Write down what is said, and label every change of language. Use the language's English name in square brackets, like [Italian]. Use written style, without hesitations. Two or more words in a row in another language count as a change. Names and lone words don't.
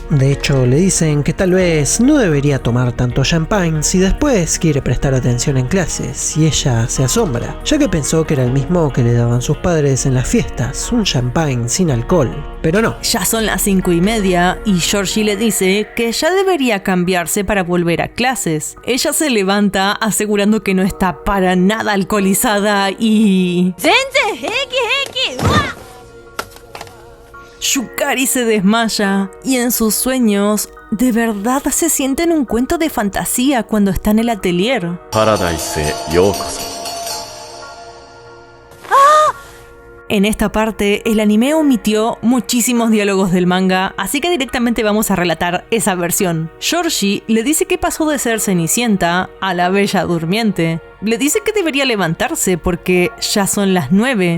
[Spanish] De hecho, le dicen que tal vez no debería tomar tanto champagne si después quiere prestar atención en clases, y ella se asombra, ya que pensó que era el mismo que le daban sus padres en las fiestas, un champagne sin alcohol. Pero no. Ya son las 5:30 y Georgie le dice que ya debería cambiarse para volver a clases. Ella se levanta asegurando que no está para nada alcoholizada y... [Japanese] 全然平気平気。うわっ。 [Spanish] Yukari se desmaya y en sus sueños de verdad se siente en un cuento de fantasía cuando está en el atelier. [Japanese] パラダイスへようこそ。 [Spanish] En esta parte, el anime omitió muchísimos diálogos del manga, así que directamente vamos a relatar esa versión. Georgie le dice que pasó de ser Cenicienta a la Bella Durmiente. Le dice que debería levantarse porque ya son las 9.